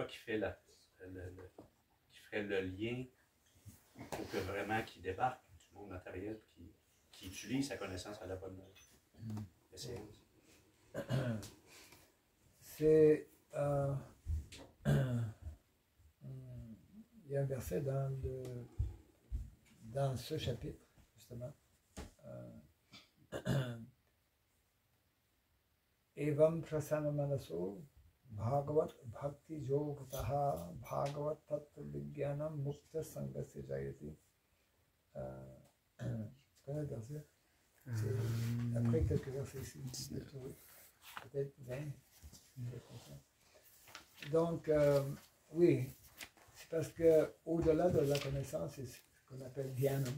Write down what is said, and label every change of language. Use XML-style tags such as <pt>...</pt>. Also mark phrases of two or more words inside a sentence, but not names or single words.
<fr>Mais c'est quoi qui fait ferait le lien pour que vraiment qu'il débarque du monde matériel et qu'il utilise sa connaissance à la bonne escient. C'est. Il y a un verset dans ce chapitre, justement.</fr> <sa>Evam prasana manaso bhagavat bhakti yogataha bhagavat tattva vijnanam mukta sangasya jayati.</sa> <fr>Tu connais le verset? C'est après quelques versets ici. Peut-être 20. Donc, oui, c'est parce que au-delà de la connaissance, c'est ce qu'on appelle Dhyanam.</fr>